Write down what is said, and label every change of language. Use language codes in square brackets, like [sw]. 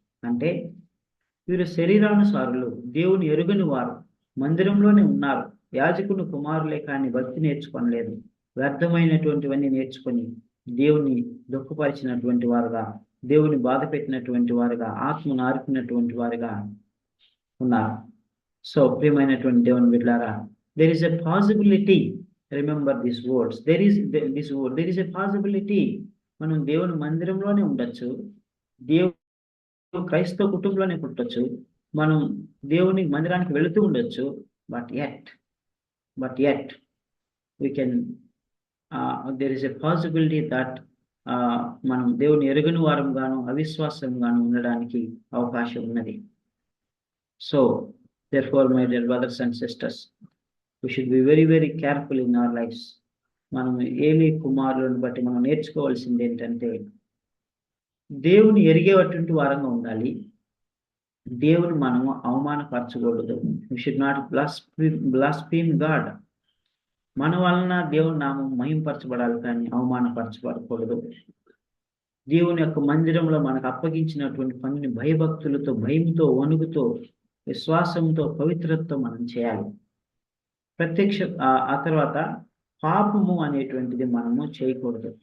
[te] అంటే వీరు శరీరానుసారులు, దేవుని ఎరుగని వారు, మందిరంలోనే ఉన్నారు, యాజకుని కుమారులే కానీ భక్తి నేర్చుకోనలేదు, వ్యర్థమైనటువంటివన్నీ నేర్చుకొని దేవుని దుఃఖపరిచినటువంటి వారుగా, దేవుని బాధ పెట్టినటువంటి వారుగా, ఆత్మను ఆర్పినటువంటి వారుగా ఉన్నారు. [en] so [te] ప్రియమైనటువంటి దేవుని బిడ్డలారా, [en] there is a possibility, remember these words, there is a possibility. [te] మనం దేవుని మందిరంలోనే ఉండొచ్చు, క్రైస్తవ కుటుంబంలోనే పుట్టొచ్చు, మనం దేవుని మందిరానికి వెళుతూ ఉండొచ్చు, but [en] yet we can there is a possibility that [te] మనం దేవుని ఎరుగని వారం గాను, అవిశ్వాసం గాను ఉండడానికి అవకాశం ఉన్నది. [en] So therefore my dear brothers and sisters, we should be very very careful in our lives. [te] మనం ఏలీ కుమారులను బట్టి మనం నేర్చుకోవాల్సింది ఏంటంటే, దేవుని ఎరిగేటువంటి వారంగా ఉండాలి, దేవుని మనము అవమానపరచకూడదు. [en] we should not blaspheme God. [te] మన వలన దేవుని నామం మహింపరచబడాలి కానీ అవమానపరచబడకూడదు. దేవుని యొక్క మందిరంలో మనకు అప్పగించినటువంటి పనిని భయభక్తులతో, భయంతో, వణుకుతో, విశ్వాసంతో, పవిత్రతతో మనం చేయాలి. ఆ తర్వాత పాపము అనేటువంటిది మనము చేయకూడదు.